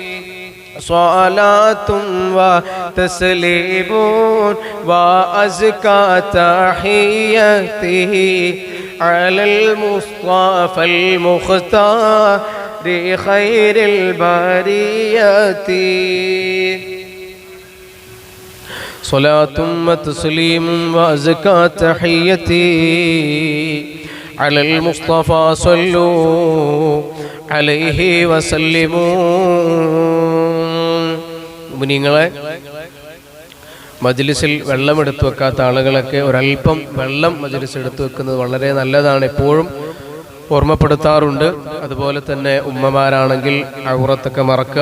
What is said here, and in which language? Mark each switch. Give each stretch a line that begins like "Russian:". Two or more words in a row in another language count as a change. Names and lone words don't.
Arabic: صلاة وتسليم وأزكى تحياته على المصطفى المختار خير البريات. صلاة وتسليم وأزكى تحيتي على المصطفى صلوا عليه وسلموا.
Malayalam: മുഅ്മിനീങ്ങളെ, മജ്ലിസിൽ വെള്ളം എടുത്തു വെക്കാത്ത ആളുകളൊക്കെ ഒരല്പം വെള്ളം മജ്ലിസ് എടുത്തു വെക്കുന്നത് വളരെ നല്ലതാണ്, എപ്പോഴും ഓർമ്മപ്പെടുത്താറുണ്ട്. അതുപോലെ തന്നെ ഉമ്മമാരാണെങ്കിൽ ഔറത്തൊക്കെ മറക്കുക.